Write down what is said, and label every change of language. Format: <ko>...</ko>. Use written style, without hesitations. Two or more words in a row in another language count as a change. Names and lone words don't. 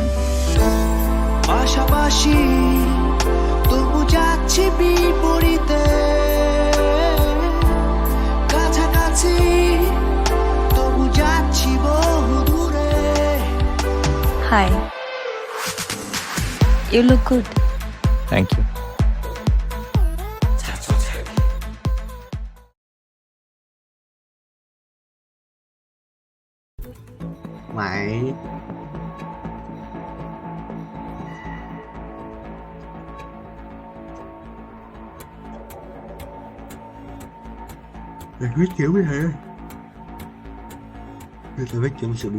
<bn>পাশাপাশি তবু যাচ্ছি বিপরীতে কাছাকাছি তবু যাচ্ছি বহু দূরে</bn> <en>Hi you look good Thank you</en> <vi>mày mày viết kiểu gì hả tôi viết kiểu sự bình</vi>